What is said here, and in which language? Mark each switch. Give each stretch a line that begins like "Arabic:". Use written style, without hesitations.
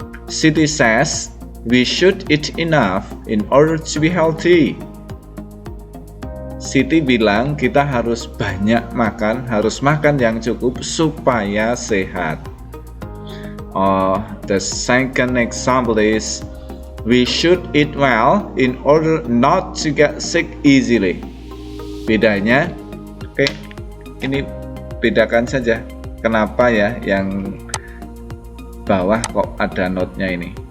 English: Siti says we should eat enough in order to be healthy.
Indonesian: Siti bilang kita harus banyak makan, harus makan yang cukup supaya sehat.
English: The second example is we should eat well in order not to get sick easily.
Indonesian: Bedanya, ini bedakan saja. Kenapa ya yang bawah kok ada notnya ini?